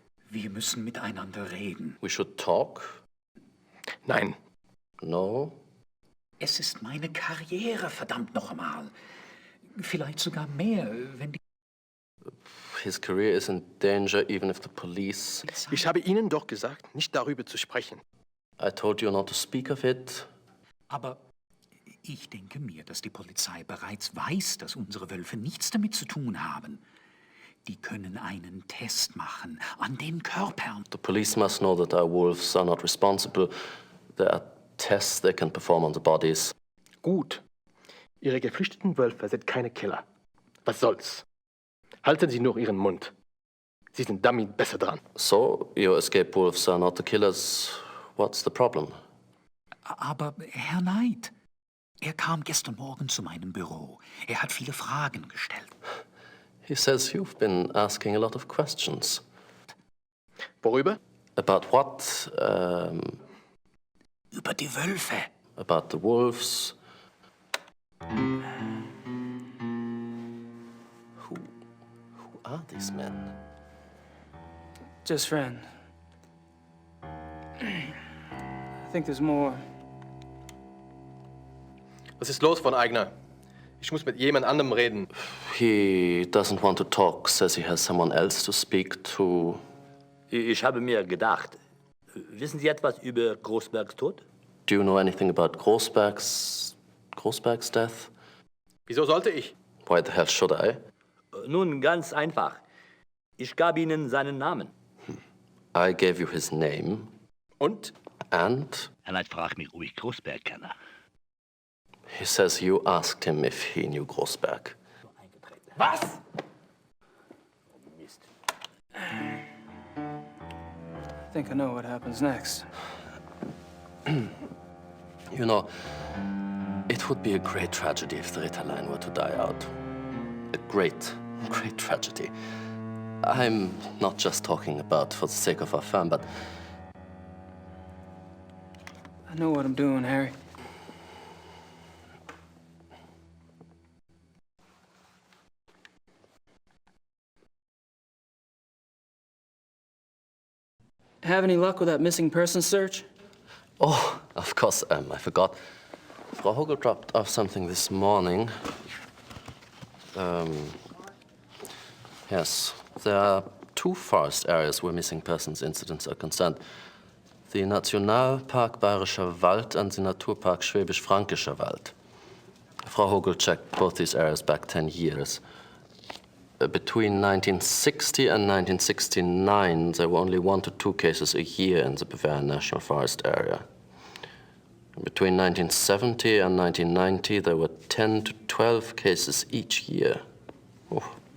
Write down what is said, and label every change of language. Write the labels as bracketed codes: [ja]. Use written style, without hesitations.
[de] Wir müssen miteinander reden. [en] We should talk? [de] Nein. [en] No? [de] Es ist meine Karriere, verdammt noch einmal. Vielleicht sogar mehr, wenn die [en] His career is in danger even if the police... [de] Ich habe Ihnen doch gesagt, nicht darüber zu sprechen. [en] I told you not to speak of it. [de] Aber ich denke mir, dass die Polizei bereits weiß, dass unsere Wölfe nichts damit zu tun haben. Die können einen Test machen an den Körpern. [en] The police must know that our wolves are not responsible. There are tests they can perform on the bodies. [de] Gut. Ihre geflüchteten Wölfe sind keine Killer. Was soll's? Halten Sie nur Ihren Mund. Sie sind damit besser dran. [en] So, your escaped wolves are not the killers. What's the problem? [de] Aber Herr Knight, er kam gestern Morgen zu meinem Büro. Er hat viele Fragen gestellt. [en] He says you've been asking a lot of questions. [de] Worüber? [en] About what? [de] Über die Wölfe. [en] About the wolves. Who are these men? Just friends. I think there's more. [de] Was ist los, von Eigner? Ich muss mit jemand anderem reden. [en] He doesn't want to talk, says he has someone else to speak to. [de] Ich habe mir gedacht, wissen Sie etwas über Großbergs Tod? [en] Do you know anything about Großberg's death? [de] Wieso sollte ich? [en] Why the hell should I? [de] Nun, ganz einfach. Ich gab Ihnen seinen Namen. [en] I gave you his name. [de] Und? [en] And [de] Herr Knight fragt mich, ob ich Großberg kenne. [en] he says you asked him if he knew Großberg. [de] Was? Mist. [en] I think I know what happens next. You know, it would be a great tragedy if the Ritterline were to die out. A great, great tragedy. I'm not just talking about for the sake of our firm, but I know what I'm doing, Harry. Have any luck with that missing person search? oh, of course, I forgot. Frau Hogel dropped off something this morning. Yes, there are 2 forest areas where missing persons incidents are concerned. The Nationalpark Bayerischer Wald and the Naturpark Schwäbisch-Fränkischer Wald. Frau Hogel checked both these areas back 10 years. Between 1960 and 1969, there were only 1 to 2 cases a year in the Bavarian National Forest area. Between 1970 and 1990, there were 10 to 12 cases each year. Oh.